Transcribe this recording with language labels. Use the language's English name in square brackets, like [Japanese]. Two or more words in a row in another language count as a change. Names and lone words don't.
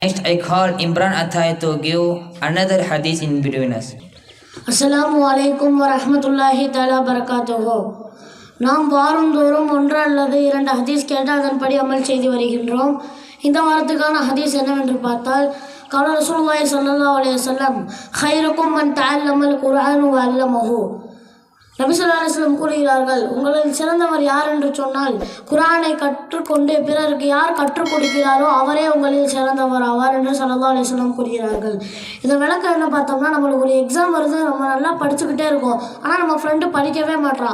[English] Next, I call Imran Athai to give another hadith in between us. [Arabic] السلام عليكم ورحمة الله تعالى وبركاته. [Tamil] நாம் வாரந்தோறும் ஒன்று அல்லது இரண்டு ஹதீஸ் கேட்டு அதன்படி அமல் செய்து வருகின்றோம். இந்த வாரத்துக்கான ஹதீஸ் என்னவென்று பார்த்தால், [Arabic] قال رسول الله صلى الله عليه وسلم خيركم من تعلم القرآن وعلمه. [Tamil] நபி [Arabic] صلى الله عليه وسلم [Tamil] கூறுகிறார்கள், உங்களில் சிறந்தவர் யார் என்று சொன்னால், குர்ஆனை கற்றுக்கொண்டு பிறருக்கு யார் கற்றுக் கொடுக்கிறாரோ அவரே உங்களில் சிறந்தவர் ஆவார் என்று [Arabic] صلى الله عليه وسلم [Tamil] கூறுகிறார்கள். இந்த விளக்கம் என்ன பார்த்தோம்னா, நம்மளுக்கு ஒரு எக்ஸாம் வருது, நம்ம நல்லா படிச்சுக்கிட்டே இருக்கோம், ஆனால் நம்ம ஃப்ரெண்டு படிக்கவே மாட்டான்.